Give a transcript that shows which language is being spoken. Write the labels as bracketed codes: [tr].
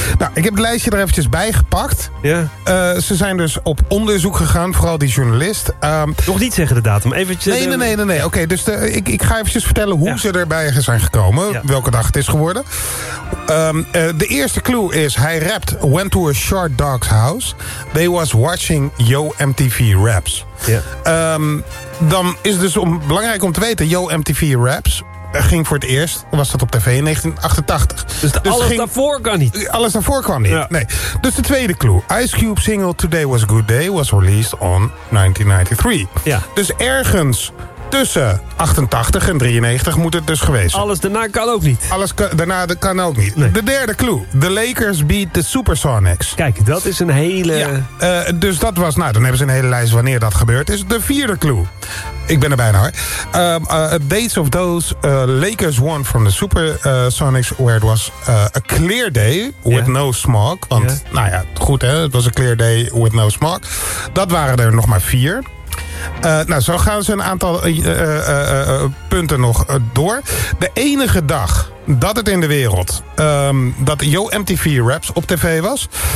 [nl] Nou, ik heb het lijstje er eventjes bij gepakt. Ja. Ze zijn dus op onderzoek gegaan, vooral die journalist. Nog niet zeggen de datum, eventjes... Nee. Oké, okay, dus ik ga eventjes vertellen hoe ze erbij zijn gekomen. Ja. Welke dag het is geworden. De eerste clue is, hij rapt, [en] went to a short dog's house. They was watching Yo MTV Raps. [nl] Ja. Dan is het dus belangrijk om te weten, Yo MTV Raps... ging voor het eerst, was dat op tv, in 1988. Alles daarvoor kwam niet. Ja. Nee. Dus de tweede clue. [en] Ice Cube single Today Was a Good Day was released on 1993. [nl] Ja. Dus ergens tussen 88 en 93 moet het dus geweest zijn. Alles daarna kan ook niet. Nee. De derde clue. [en] The Lakers beat the Supersonics. [nl] Kijk, dat is een hele... Ja. Dus dat was, nou, dan hebben ze een hele lijst wanneer dat gebeurd is. De vierde clue. Ik ben er bijna hoor. [en] Days of those Lakers won from the Supersonics... where it was a clear day with no smog. [nl] Want, nou ja, goed hè, het was [en] a clear day with no smog. [nl] Dat waren er nog maar vier. Nou, zo gaan ze een aantal punten nog door. De enige dag dat het in de wereld... dat Yo MTV Raps op tv was...